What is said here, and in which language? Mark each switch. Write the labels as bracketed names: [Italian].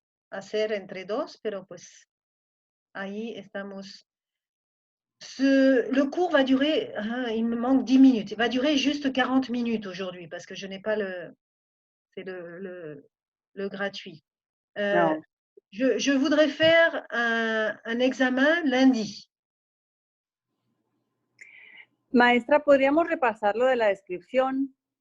[Spanish] hacer entre dos, pero pues ahí estamos. [French] Le cours va durer, il me manque 10 minutes, il va durer juste 40 minutes aujourd'hui parce que je n'ai pas c'est le gratuit. [Spanish] No. [French] Je voudrais faire un examen lundi. [Spanish] Maestra, ¿podríamos repasar lo de la descripción?